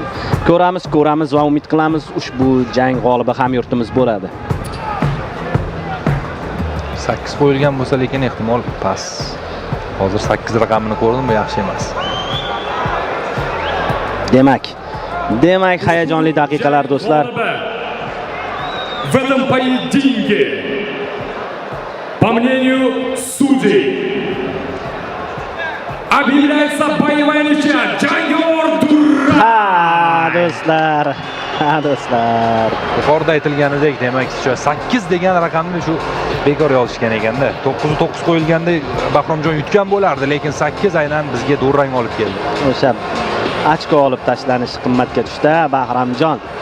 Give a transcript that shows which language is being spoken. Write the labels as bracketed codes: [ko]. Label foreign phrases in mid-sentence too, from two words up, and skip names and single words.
[uz] Ko'ramiz va umid qilamiz ushbu jang g'olibi hamyurtimiz bo'ladi. 8 qo'yilgan bo'lsa, lekin ehtimol pas. Hozir 8 raqamini ko'rdim, bu yaxshi emas. Demak, hayajonli daqiqalar do'stlar. [ru] В этом поединке, по мнению судей, объявляется боевая ничья. [uz] Jangor Durrasov. Ha do'stlar. Yuqorida aytilganidek, demak, 8 degan raqamni shu bekor yozishgan ekanda. 9-9 qo'yilganda Bahromjon yutgan bo'lardi, lekin 8 aynan bizga durang olib keldi. O'sha ochko olib tashlanish qimmatga tushdi Bahromjon.